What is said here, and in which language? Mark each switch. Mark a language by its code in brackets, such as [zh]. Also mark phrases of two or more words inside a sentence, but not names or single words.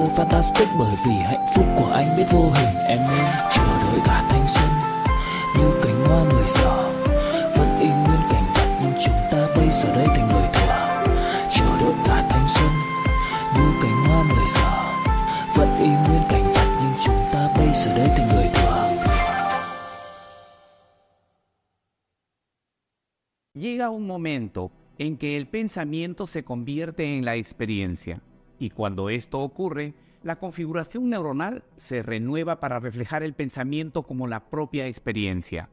[vi] Fantastic, bởi vì hạnh phúc của anh biết vô hình. Em ơi chờ đợi cả thanh xuân như cánh hoa 10 giờ, vẫn y nguyên cảnh vật nhưng chúng ta bây giờ đây thành người thừa. Chờ đợi cả thanh xuân như cánh hoa 10 giờ, vẫn y nguyên cảnh vật nhưng chúng ta bây giờ đây thành người thừa. [es] llega un momento en que el pensamiento se convierte en la experiencia, y cuando esto ocurre, la configuración neuronal se renueva para reflejar el pensamiento como la propia experiencia.